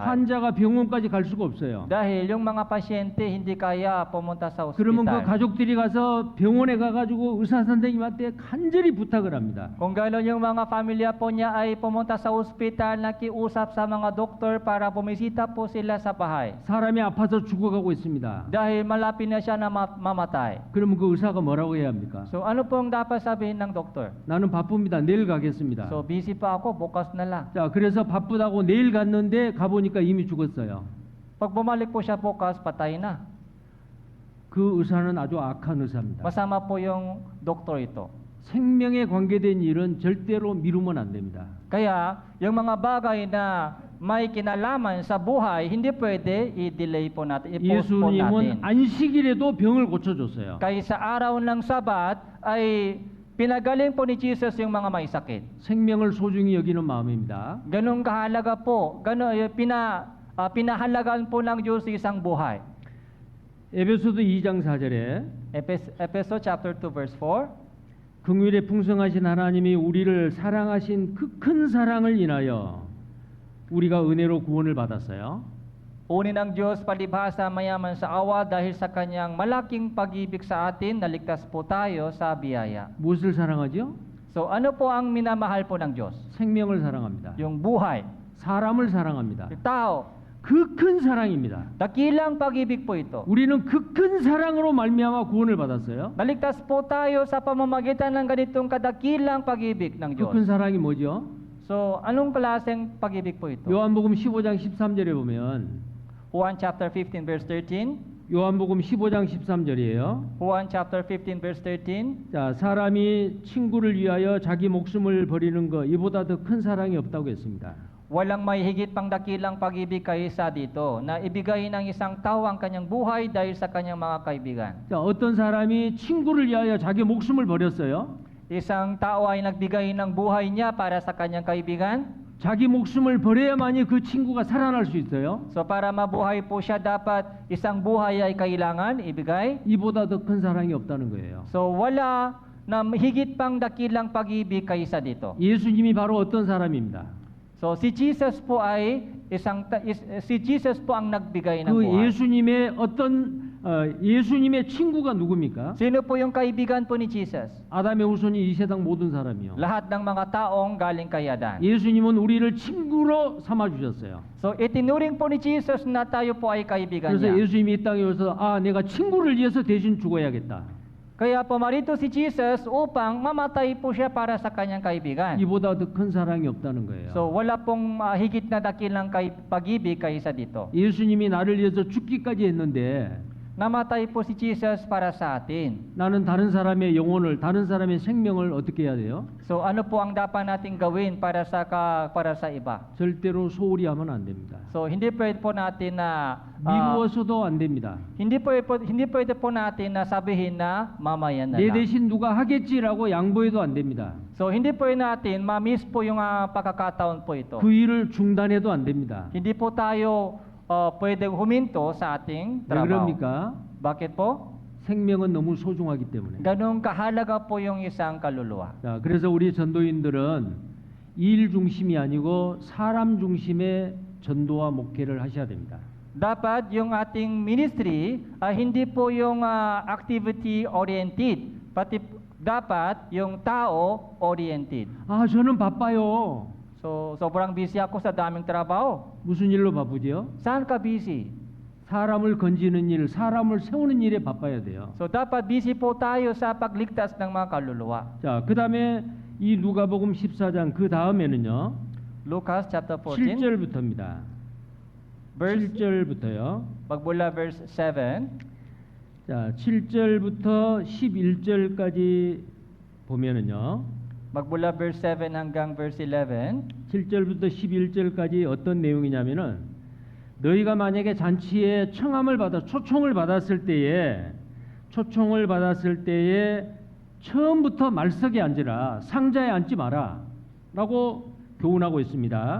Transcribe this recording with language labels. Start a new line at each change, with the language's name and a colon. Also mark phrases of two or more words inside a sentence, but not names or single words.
Korean: 환자가 병원까지 갈 수가 없어요.
Filipino: Dahil yung mga pasyente hindi kaya pumunta sa
Korean: 그러면 그
Filipino: ospital.
Korean: 가족들이 가서 병원에 가가지고 의사 선생님한테 간절히 부탁을 합니다.
Filipino: Kung gano'n yung mga pamilya po niya ay pumunta sa ospital, nakiusap sa mga doktor para bumisita po sila sa bahay.
Korean: 사람이 아파서 죽어가고 있습니다.
Filipino: Dahil malapit na siya na mamatay.
Korean: 그러면 그 의사가 뭐라고 해야 합니까?
Filipino: So, ano pong dapat sabihin ng doktor?
Korean: 나는 바쁩니다. 내일 가겠습니다.
Filipino: So, busy pa ako, bukas na lang.
Korean: 자, 그래서 바쁘다고 내일 갔는데 가보니까 이미 죽었어요.
Filipino: Pag bumalik po siya bukas, patay na.
Korean: 그 의사는 아주 악한 의사입니다.
Filipino: Masama po yung doktor ito.
Korean: 생명에 관계된 일은 절대로 미루면 안 됩니다.
Filipino: Kaya, yung mga bagay na may kinalaman sa buhay, hindi pwede i-delay po natin, i-postpone natin.
Korean: 예수님은 안식일에도 병을 고쳐줬어요.
Filipino: Kaya sa araw ng Sabat ay pinagaling po ni Jesus yung mga may sakit.
Korean: 생명을 소중히 여기는 마음입니다.
Filipino: Ganun kahalaga po, pinahalagaan po ng Diyos isang buhay.
Korean: 에베소서 2장 4절에
Filipino: Epeso chapter 2 verse 4.
Korean: 긍휼에 풍성하신 하나님이 우리를 사랑하신 그 큰 사랑을 인하여 우리가 은혜로 구원을 받았어요.
Filipino: Unin ng Diyos palibhasa mayaman sa awa dahil sa kanyang malaking pag-ibig sa atin, naligtas po tayo sa biyaya.
Korean: 무엇을 사랑하죠?
Filipino: So ano po ang minamahal po ng Diyos?
Korean: 생명을 사랑합니다.
Filipino: Yung buhay,
Korean: 사람을 사랑합니다.
Filipino: yung tao.
Korean: 그 큰 사랑입니다.
Filipino: Dakilang pag-ibig po ito.
Korean: 우리는 그 큰 사랑으로 말미암아 구원을 받았어요.
Filipino: Naligtas po tayo sa pamamagitan ng ganitong kadakilang pag-ibig ng
Korean: 그
Filipino: Diyos.
Korean: 큰 사랑이 뭐죠?
Filipino: So, anong klaseng pag-ibig po ito?
Korean: 요한복음 15장 13절에 보면
Filipino: Juan chapter 15 verse 13.
Korean: 요한복음 15장 13절이에요.
Filipino: Juan chapter 15 verse 13.
Korean: 자, 사람이 친구를 위하여 자기 목숨을 버리는 것 이보다 더 큰 사랑이 없다고 했습니다.
Filipino: Walang may higit pang dakilang pag-ibig kaysa dito na ibigay ng isang tao ang kanyang buhay dahil sa kanyang mga kaibigan.
Korean: 자, 어떤 사람이 친구를 위하여 자기 목숨을 버렸어요.
Filipino: Isang tao ay nagbigay ng buhay niya para sa kanyang kaibigan.
Korean: 자기 목숨을 버려야만이 그 친구가 살아날 수 있어요.
Filipino: So para mabuhay po siya, dapat isang buhay ay kailangan ibigay.
Korean: 이보다 더 큰 사랑이 없다는 거예요.
Filipino: So wala na higit pang dakilang pag-ibig kaysa dito.
Korean: 예수님이 바로 어떤 사람입니다.
Filipino: So si Jesus po ay si Jesus po ang nagbigay ng
Korean: 그
Filipino: buhay.
Korean: 예수님의 친구가 누굽니까?
Filipino: Sino po yung kaibigan po ni Jesus?
Korean: 아담의 후손이 이 세상 모든 사람이요.
Filipino: Lahat ng mga taong galing kay Adan.
Korean: 예수님은 우리를 친구로 삼아 주셨어요.
Filipino: So itinuring po ni Jesus na tayo po ay kaibigan
Korean: 그래서
Filipino: niya.
Korean: 예수님이 이 땅에 오셔서 내가 친구를 위해서 대신 죽어야겠다.
Filipino: Kaya pumarito si Jesus upang mamatay po siya para sa kanyang kaibigan.
Korean: 이보다 더 큰 사랑이 없다는 거예요.
Filipino: So wala pong higit na dakilang pag-ibig kaysa dito.
Korean: 예수님이 나를 위해서 죽기까지 했는데
Filipino: Namatay po si Jesus para sa atin.
Korean: 나는 다른 사람의 영혼을, 다른 사람의 생명을 어떻게 해야 돼요?
Filipino: So ano po ang dapat nating gawin para sa iba?
Korean: 절대로 소홀히 하면 안 됩니다.
Filipino: So hindi pwede po natin na
Korean: 미루어서도 안 됩니다.
Filipino: hindi pwede po natin na sabihin na mamaya na
Korean: 내
Filipino: lang.
Korean: 대신 누가 하겠지라고 양보해도 안 됩니다.
Filipino: So hindi po natin ma-miss po yung pagkakataon po ito.
Korean: 그 일을 중단해도 안 됩니다.
Filipino: Hindi po tayo pwedeng huminto sa ating
Korean: 왜
Filipino: trabaho.
Korean: 그럽니까?
Filipino: Bakit po?
Korean: 생명은 너무 소중하기 때문에.
Filipino: Ganong kahalaga po yung isang kaluluwa.
Korean: 자, 그래서 우리 전도인들은 일 중심이 아니고 사람 중심의 전도와 목회를 하셔야 됩니다.
Filipino: Dapat yung ating ministry hindi po yung
English: activity oriented,
Filipino: pati dapat yung tao oriented.
Korean: 저는 바빠요.
Filipino: So sobrang busy ako sa daming trabaho.
Korean: 무슨 일로 바쁘지요?
Filipino: Saan ka busy?
Korean: 사람을 건지는 일, 사람을 세우는 일에 바빠야 돼요.
Filipino: So dapat busy po tayo sa pagligtas ng mga kaluluwa.
Korean: 자, 그다음에 이 누가복음 14장 그 다음에는요.
Filipino: Lucas chapter 14
Korean: 7절부터입니다.
Filipino: verse
Korean: 7절부터요.
Filipino: magmula verse 7.
Korean: 자, 7절부터 11절까지 보면은요.
Filipino: Magmula verse 7 hanggang verse 11.
Korean: 7절부터 11절까지 어떤 내용이냐면은 너희가 만약에 잔치에 초청을 받았을 때에 처음부터 말석에 앉으라, 상자에 앉지 마라 라고 교훈하고 있습니다.